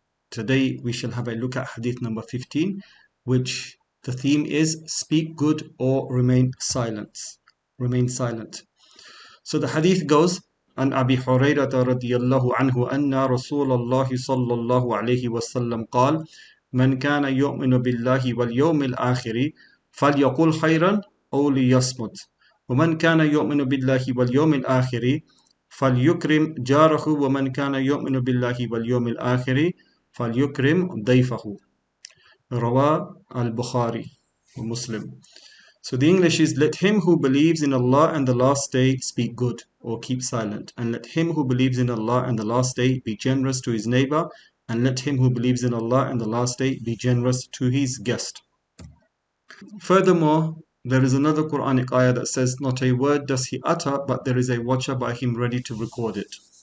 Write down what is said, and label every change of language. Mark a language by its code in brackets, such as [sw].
[en] Today we shall have a look at Hadith number 15, which the theme is speak good or remain silent. Remain silent. [ar] So the Hadith goes, عن أبي هريرة رضي الله عنه أن رسول الله صلى الله عليه وسلم قال من كان يؤمن بالله واليوم الآخر فليقل خيرا أو ليصمت ومن كان يؤمن بالله واليوم الآخر فليكرم جاره ومن كان يؤمن بالله واليوم الآخر فليكرم ضيفه رواه البخاري ومسلم. [en] So the English is, let him who believes in Allah and the last day speak good or keep silent, and let him who believes in Allah and the last day be generous to his neighbor, and let him who believes in Allah and the last day be generous to his guest. Furthermore, there is another Quranic ayah that says, not a word does he utter, but there is a watcher by him ready to record it.